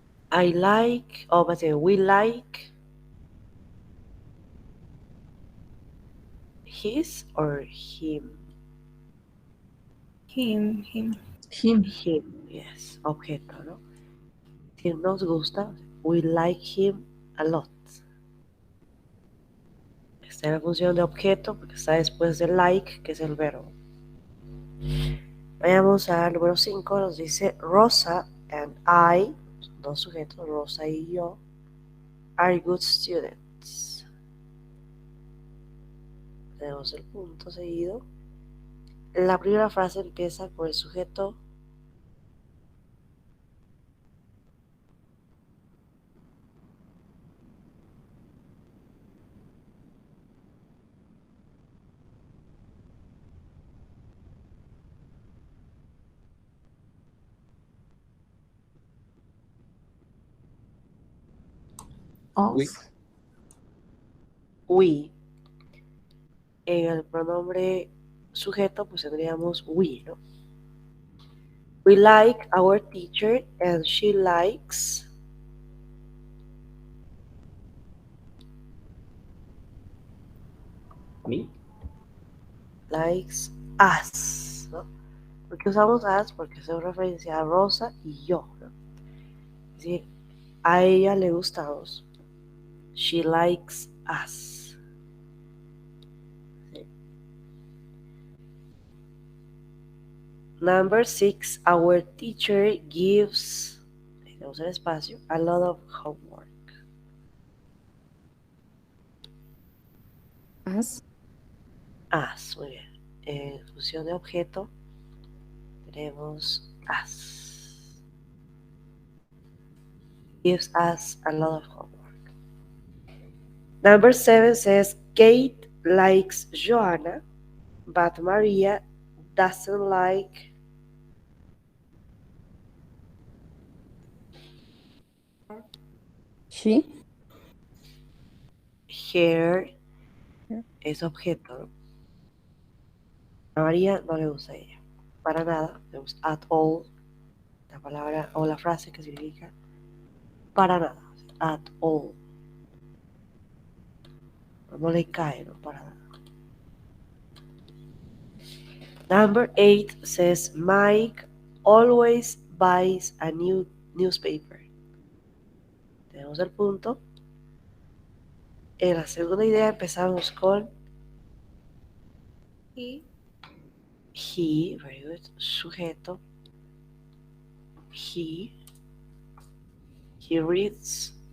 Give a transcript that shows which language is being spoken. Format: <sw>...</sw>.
<en>I like, we like his or him? Him. Him. Him, yes,</en> <es>objeto, ¿no? Si nos gusta,</es> <en>we like him a lot.</en> <es>Está en la función de objeto porque está después de like, que es el verbo. Vayamos al número 5, nos dice Rosa and I, dos sujetos, Rosa y yo,</es> <en>are good students.</en> <es>Tenemos el punto seguido. La primera frase empieza con el sujeto</es> <en>We. we.</en> <es>En el pronombre sujeto, pues tendríamos we, ¿no?</es> <en>We like our teacher and she likes Me. likes us,</en> <es>¿no? ¿Por qué usamos us? Porque hace referencia a Rosa y yo, ¿no? Es decir, a ella le gustamos.</es> <en>She likes us. ¿Sí? Number 6, our teacher gives,</en> <es>tenemos el espacio,</es> <en>a lot of homework. Us.</en> <es>as. Muy bien. En función de objeto tenemos as.</es> <en>Gives us a lot of homework. Number 7 says Kate likes Joanna, but Maria doesn't like She. her. Yeah.</en> <es>Es objeto, ¿no? A María no le gusta a ella. Para nada. Tenemos at all, la palabra o la frase que significa para nada.</es> <en>At all.</en> <es>No le cae, ¿no? Para nada.</es> <en>Number 8 says Mike always buys a new newspaper.</en> <es>Tenemos el punto. En la segunda idea empezamos con</es> <en>He very good, sujeto. He reads</en>